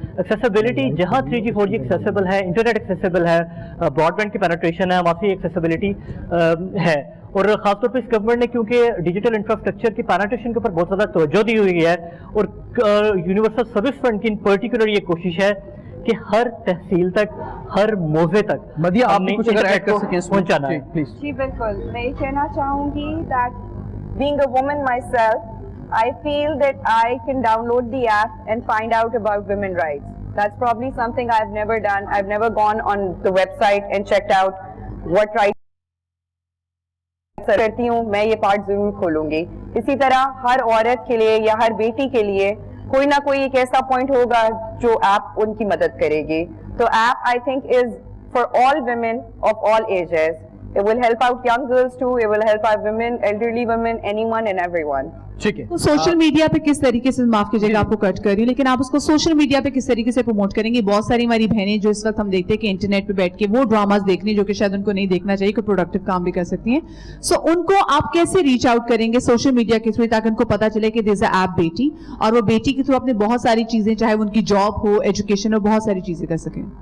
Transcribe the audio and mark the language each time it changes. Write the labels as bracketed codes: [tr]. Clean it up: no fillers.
[ur] Accessibility جہاں 3G 4G accessible ہے, internet accessible ہے, براڈ بینڈ کی پینیٹریشن ہے, وہاں سے ایکسیسیبلٹی ہے. اور خاص طور پہ اس گورنمنٹ نے کیونکہ ڈیجیٹل انفراسٹرکچر کی پینیٹریشن کے اوپر بہت زیادہ توجہ دی ہوئی ہے, اور یونیورسل سروس فنڈ کی پرٹیکولر یہ کوشش ہے کہ ہر تحصیل تک, ہر موضع تک مدیہ آپ بھی کچھ اگر ایڈ کر سکیں پہنچانا ہے. جی بالکل, میں یہ کہنا چاہوں گی [en] that being a woman myself, I feel that I can download the app and find out about women rights. That's probably something I've never done. I've never gone on the website and checked out what rights [ur] کرتی ہوں. میں یہ part ضرور کھولوں گی. اسی طرح ہر عورت کے لیے یا ہر بیٹی کے لیے کوئی نہ کوئی ایک ایسا پوائنٹ ہوگا جو ایپ ان کی مدد کرے گی. [en] تو app I think is for all women of all ages. It will help out young girls too. It will help out women, elderly women, anyone and everyone. [ur] ٹھیک ہے. سوشل میڈیا پہ کس طریقے سے, معاف کیجیے گا آپ کو کٹ کر رہی ہوں, لیکن آپ اس کو سوشل میڈیا پہ کس طریقے سے پروموٹ کریں گے؟ بہت ساری ہماری بہنیں جو اس وقت ہم دیکھتے ہیں کہ انٹرنیٹ پہ بیٹھ کے وہ ڈراماز دیکھنے جو کہ شاید ان کو نہیں دیکھنا چاہیے, کوئی پروڈکٹیو کام بھی کر سکتی ہیں. سو ان کو آپ کیسے ریچ آؤٹ کریں گے سوشل میڈیا کے تھرو تاکہ ان کو پتا چلے کہ [en] there is a app [ur] بیٹی, اور وہ بیٹی کے تھرو اپنے بہت ساری چیزیں, چاہے ان کی جاب ہو, ایجوکیشن ہو, بہت ساری چیزیں کر سکیں.